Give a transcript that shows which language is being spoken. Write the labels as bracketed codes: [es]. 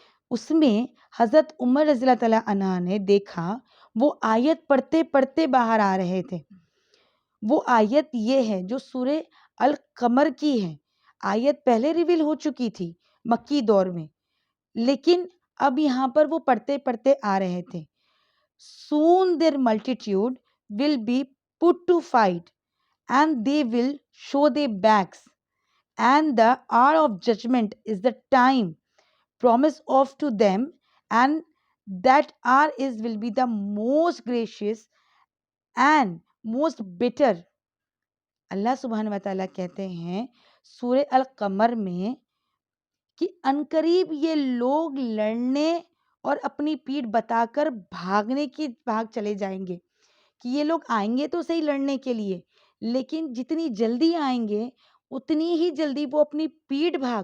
[ur] اس میں حضرت عمر رضی اللہ تعالیٰ عنہ نے دیکھا وہ آیت پڑھتے پڑھتے باہر آ رہے تھے. وہ آیت یہ ہے جو سورہ القمر کی ہے. آیت پہلے ریویل ہو چکی تھی مکی دور میں، لیکن اب یہاں پر وہ پڑھتے پڑھتے آ رہے تھے. [en] Soon their multitude will be put to fight, and they will show their backs, and the hour of judgment is the time promised of to them, and that hour will be the most gracious and most bitter. [ur] اللہ سبحانہ و تعالیٰ کہتے ہیں سورہ القمر میں کہ عنقریب یہ لوگ لڑنے اور اپنی پیٹھ بتا کر بھاگ چلے جائیں گے، کہ یہ لوگ آئیں گے تو صحیح لڑنے کے لیے، لیکن جتنی جلدی آئیں گے اتنی ہی جلدی وہ اپنی پیٹھ